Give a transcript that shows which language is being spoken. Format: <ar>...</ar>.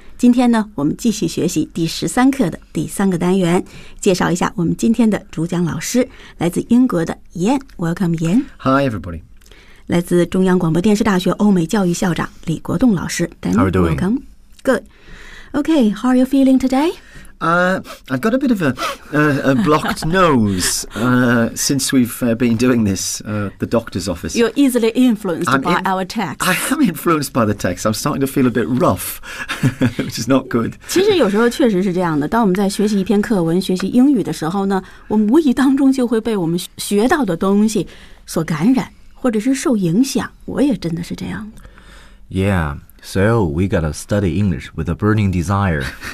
<zh>今天呢，我们继续学习第十三课的第三个单元，介绍一下我们今天的主讲老师，来自英国的 Ian。</zh> <en>Welcome Ian. Hi everybody.</en> <zh>来自中央广播电视大学欧美教育校长李国栋老师。</zh> <en>Dan, how are you doing? Welcome. Good. Okay, how are you feeling today? I've got a bit of a blocked nose since we've been doing this at the doctor's office. You're easily influenced our text. I am influenced by the text. I'm starting to feel a bit rough, which is not good.</en> <zh>其实有时候确实是这样的。当我们在学习一篇课文、学习英语的时候呢，我们无意当中就会被我们学到的东西所感染。或者是受影响，我也真的是这样。</zh> <en>Yeah, so we gotta study English with a burning desire.</en>